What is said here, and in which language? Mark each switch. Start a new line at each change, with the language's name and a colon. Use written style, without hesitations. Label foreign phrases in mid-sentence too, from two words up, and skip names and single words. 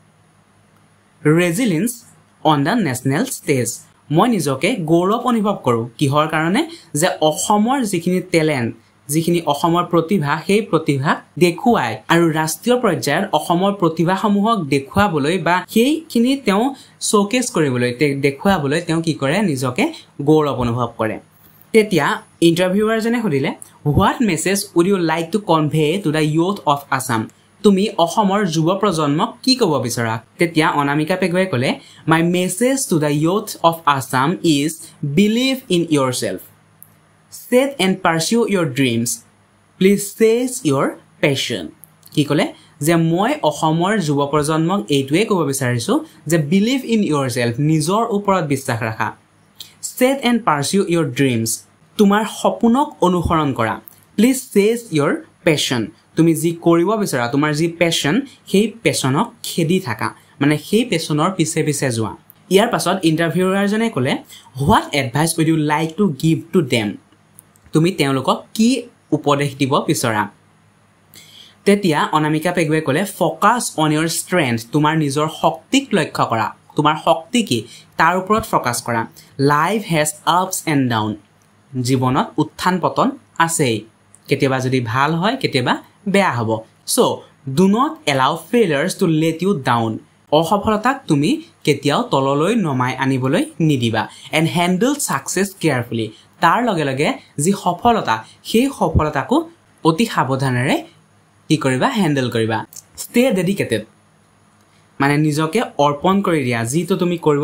English: resilience on the national stage
Assamese: মই নিজকে গৌৰৱ অনুভৱ কৰোঁ কিহৰ কাৰণে যে অসমৰ যিখিনি টেলেণ্ট যিখিনি অসমৰ প্ৰতিভা সেই প্ৰতিভা দেখুৱাই আৰু ৰাষ্ট্ৰীয় পৰ্যায়ত অসমৰ প্ৰতিভাসমূহক দেখুৱাবলৈ বা সেইখিনি তেওঁ শ্ব'কেছ কৰিবলৈ দেখুৱাবলৈ তেওঁ কি কৰে নিজকে গৌৰৱ অনুভৱ কৰে তেতিয়া ইণ্টাৰভিউৱাৰজনে সুধিলে
English: what message would you like to convey to the youth of Assam
Assamese: তুমি অসমৰ যুৱ প্ৰজন্মক কি ক'ব বিচৰা তেতিয়া অনামিকা পেগুৱে ক'লে
English: my message to the youth of Assam is believe in yourself set and pursue your dreams please seize your passion
Assamese: কি ক'লে যে মই অসমৰ যুৱ প্ৰজন্মক এইটোৱে ক'ব বিচাৰিছো যে
English: believe in yourself
Assamese: নিজৰ ওপৰত বিশ্বাস ৰাখা
English: set and pursue your dreams
Assamese: তোমাৰ সপোনক অনুসৰণ কৰা
English: please seize your passion
Assamese: তুমি যি কৰিব বিচাৰা তোমাৰ যি passion সেই passionক খেদি থাকা মানে সেই passionৰ পিছে পিছে যোৱা ইয়াৰ পাছত ইন্টাৰভিউৱাৰজনে ক'লে
English: what advice would you like to give to them
Assamese: তুমি তেওঁলোকক কি উপদেশ দিব বিচৰা তেতিয়া অনামিকা পেগুৱে ক'লে
English: focus on your strength
Assamese: তোমাৰ নিজৰ শক্তিক লক্ষ্য কৰা তোমাৰ শক্তি কি তাৰ ওপৰত ফ'কাছ কৰা
English: life has ups and down
Assamese: জীৱনত উত্থান পতন আছেই কেতিয়াবা যদি ভাল হয় কেতিয়াবা বেয়া হ'ব
English: so do not allow failures to let you down
Assamese: অসফলতাক তুমি কেতিয়াও তললৈ নমাই আনিবলৈ নিদিবা
English: and handle success carefully
Assamese: তাৰ লগে লগে যি সফলতা সেই সফলতাকো অতি সাৱধানেৰে কি কৰিবা হেণ্ডেল কৰিবা
English: stay dedicated
Assamese: মানে নিজকে অৰ্পণ কৰি দিয়া যিটো তুমি